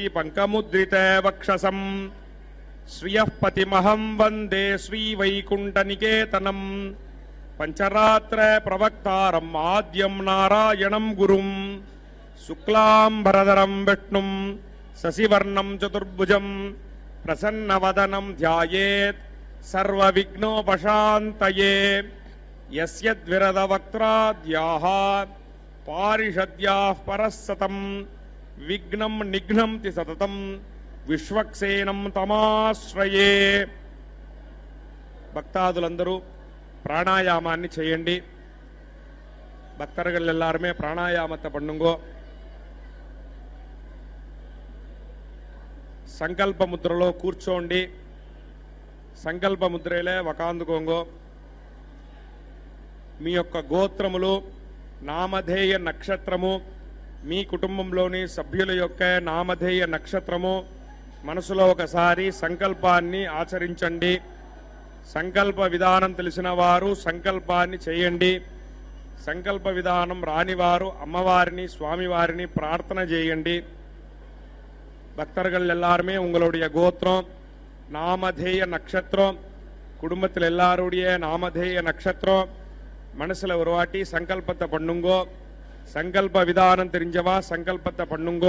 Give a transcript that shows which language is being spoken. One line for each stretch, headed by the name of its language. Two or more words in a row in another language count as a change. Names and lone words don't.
Sanskrit: पंकमुद्रित वक्षसं श्रियः पतिमहं वन्दे श्रीवैकुण्ठनिकेतनं पंचरात्र प्रवक्तारं आद्यं नारायणं गुरुं शुक्लांबरधरं विष्णुं शशिवर्णं चतुर्भुजं प्रसन्नवदनं ध्यायेत् सर्वविघ्नोपशान्तये। यस्य द्विरदवक्त्राद्याः पारिषद्याः परस्सतं विघ्नं निघ्नन्ति सततं विश्वक्सेनं तमाश्रये।
Telugu: భక్తాదులందరూ ప్రాణాయామాన్ని చేయండి.
Tamil: பக்தர்கள் எல்லாருமே பிராணாயாமத்தை பண்ணுங்கோ.
Telugu: సంకల్ప ముద్రలో కూర్చోండి.
Tamil: சங்கல்ப முத்திரையிலே உக்காந்துக்கோங்கோ.
Telugu: మీ యొక్క గోత్రములు, నామధేయ నక్షత్రము, మీ కుటుంబంలోని సభ్యుల యొక్క నామధేయ నక్షత్రము మనసులో ఒకసారి సంకల్పాన్ని ఆచరించండి. సంకల్ప విధానం తెలిసిన వారు సంకల్పాన్ని చేయండి. సంకల్ప విధానం రానివారు అమ్మవారిని స్వామివారిని ప్రార్థన చేయండి.
Tamil: பக்தர்கள் எல்லாருமே உங்களுடைய கோத்திரம், நாமதேய நட்சத்திரம், குடும்பத்தில் எல்லாருடைய நாமதேய நட்சத்திரம் மனசுல ஒரு வாட்டி சங்கல்பத்தை பண்ணுங்கோ. சங்கல்ப விதானம் தெரிஞ்சவா சங்கல்பத்தை பண்ணுங்கோ.